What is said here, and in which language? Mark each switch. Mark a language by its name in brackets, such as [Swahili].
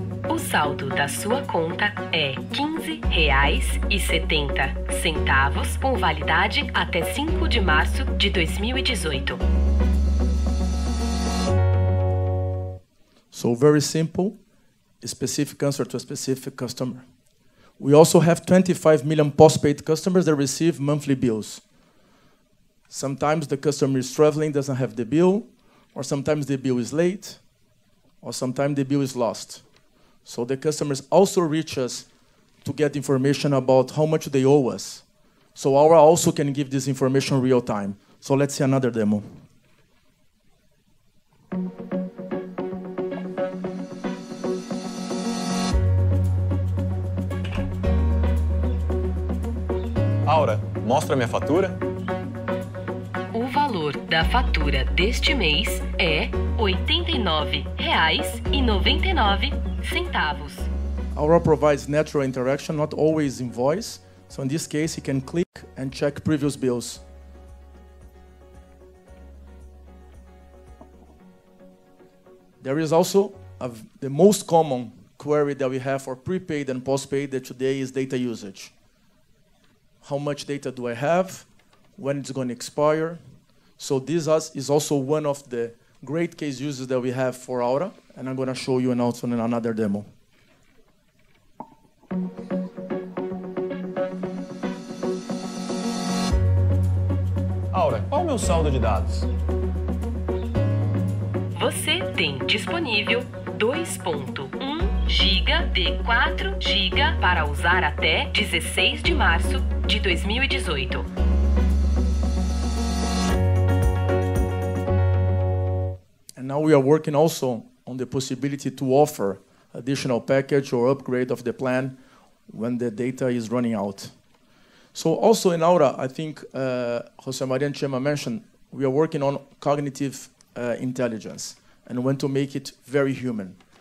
[Portuguese] O saldo da sua conta é R$ 15,70, com validade até 5 de março de 2018. [English] So very simple, specific answer to a specific customer. We also have 25 million postpaid customers that receive monthly bills. Sometimes the customer is traveling, doesn't have the bill, or sometimes the bill is late, or sometimes the bill is lost. So the customers also reach us to get information about how much they owe us. So Aura also can give this information real time. So let's see another demo. [Portuguese] Aura, mostra minha fatura. O valor da fatura deste mês é R$ 89,99. [English] Aura provides natural interaction, not always in voice. So in this case, you can click and check previous bills. There is also the most common query that we have for prepaid and postpaid that today is data usage. How much data do I have? When it's going to expire? So this is also one of the great case uses that we have for Aura, and I'm going to show you also in another demo. [Portuguese] Aura, qual o meu saldo de dados? Você tem disponível 2.1 GB de 4 GB para usar até 16 de março de 2018. [English] And now we are working also on the possibility to offer additional package or upgrade of the plan when the data is running out. So also in Aura, I think Jose Maria and Chema mentioned, we are working on cognitive intelligence and want to make it very human.